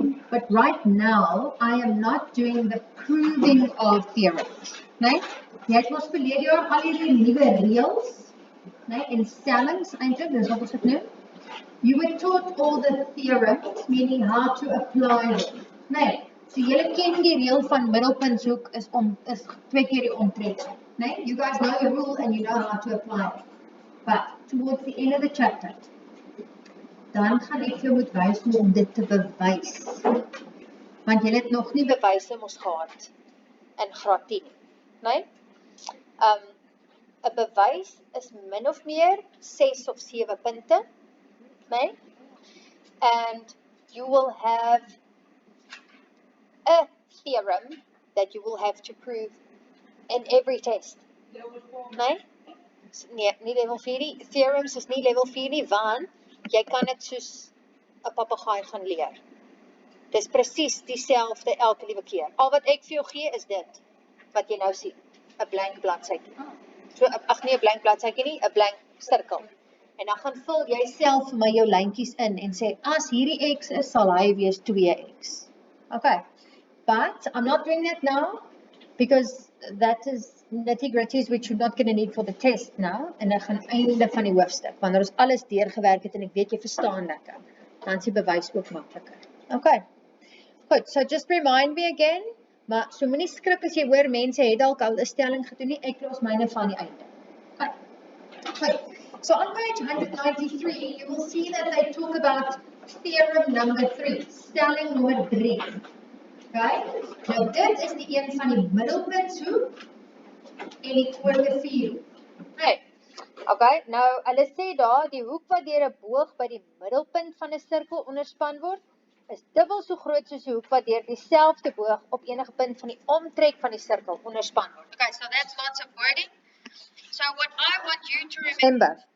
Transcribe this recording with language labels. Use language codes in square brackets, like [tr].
[en] But right now, I am not doing the proving of theorems. [af] Nee? Jy het ons verlede jaar al hierdie nuwe reëls, nee, en stellings eintlik, dis wat ons dit noem. [en] You were taught all the theorems, meaning how to apply them. [af] Nee, so julle ken die reël van middelpuntshoek is 2 keer die omtrek. Nee? [en] You guys know the rule and you know how to apply it. But towards the end of the chapter, [af] dan gaan ek jou moet wys hoe om dit te bewys. Want jy het nog nie bewyse mos gehad in graad 10 nie. Nee? 'n bewys is min of meer 6 of 7 punte. Nee? [en] And you will have a theorem that you will have to prove in every test. [af] Nee? Nee, nie level 4 nie. Theorems is nie level 4 nie, want jy kan dit soos 'n papegaai gaan leer. Dis presies dieselfde elke liewe keer. Al wat ek vir jou gee is dit wat jy nou sien, 'n blank bladsytjie. So ag nee, 'n blank bladsytjie nie, 'n blank sirkel. En dan gaan vul jy self vir my jou lyntjies in en sê as hierdie x is, sal hy wees 2x. Okay. [en] But I'm not doing that now because that is nitty-gritties which you're not going to need for the test now. [af] En ek gaan einde van die hoofstuk, wanneer ons alles deurgewerk het en ek weet jy verstaan lekker, dan is die bewys ook makliker. Okay. Goed, [en] so just remind me again, [af] maar so moenie skrik as jy hoor mense het dalk al 'n stelling gedoen nie, ek los myne van die einde. Okay. Goed. [en] So on page 193, you will see that they talk about theorem number 3, [af] stelling nommer 3. Okay? Nou dit is die een van die middelpuntshoek en die tweede vierhoek. Nee. Okay, nou hulle sê daar die hoek wat deur 'n boog by die middelpunt van 'n sirkel onderspan word, is dubbel so groot soos die hoek wat deur dieselfde boog op enige punt van die omtrek van die sirkel onderspan word. [en] Okay, so that's lots of wording. So what I want you to remember.